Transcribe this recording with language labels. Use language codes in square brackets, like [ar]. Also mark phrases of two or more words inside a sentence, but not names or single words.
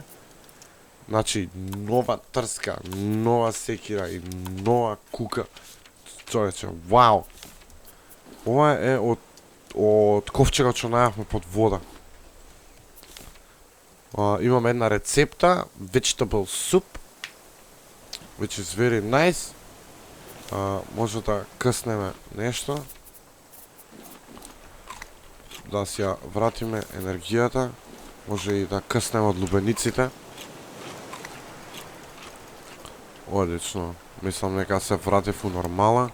[mk] Значи, нова трска, нова секира и нова кука. Човече, вау! Ова е од ковчегот што најавме под вода. Имам една рецепта, [en] vegetable soup, which is very nice. [mk] Може да къснеме нешто. Да си ја вратиме енергијата. Може и да къснеме од лубениците. Одлично. Мислам нека се вратив у нормала.